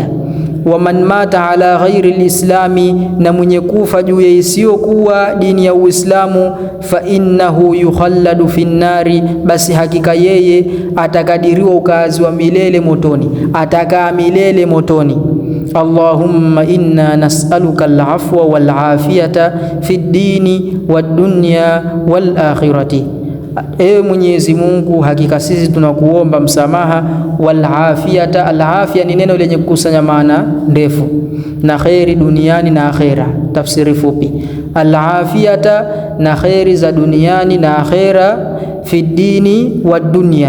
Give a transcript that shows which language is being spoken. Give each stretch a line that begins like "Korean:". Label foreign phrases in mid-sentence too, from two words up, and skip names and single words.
Arabic: ومن مات على غير الإسلام,
Swahili: na mwenye kufa juu ya isiyokuwa dini ya Uislamu,
Arabic: فإنه يخلد في النار,
Swahili: basi hakika yeye atakadiriwa ukazi wa milele motoni, atakaa milele motoni.
Arabic: اللهم إنا نسألك العفو والعافية في الدين والدنيا والآخرة,
Swahili: ewe Mwenyezi Mungu, hakika sisi tunakuomba msamaha. Wal afiyata, al afia ni neno lenye kukusanya maana ndefu, na khairi duniani na akhera. Tafsiri fupi, al afiyata, na khairi za duniani na akhera,
Arabic: في الدين والدنيا.